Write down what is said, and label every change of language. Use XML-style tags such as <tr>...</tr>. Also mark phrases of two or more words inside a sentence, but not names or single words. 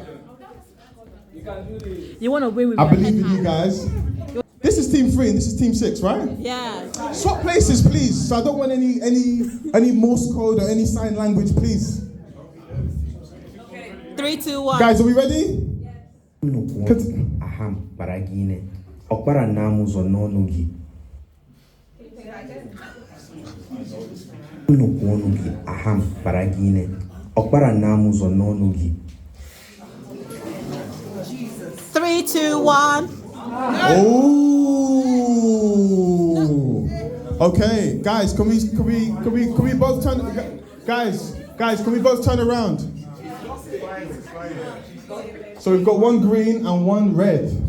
<en>You want to win with I believe in you guys. This is team 3 and this is team 6, right? Yeah. Swap places, please. So I don't want any Morse code or any sign language, please. 3, 2, 1. Guys, are we ready? Aham paragine. Okpara namuzo nonugi. Nukuonugi aham paragine. Okpara namuzo nonugi. 3, 2, 1. Oh. Okay, guys, can we both turn? Guys, can we both turn around? So we've got 1 green and 1 red.</en>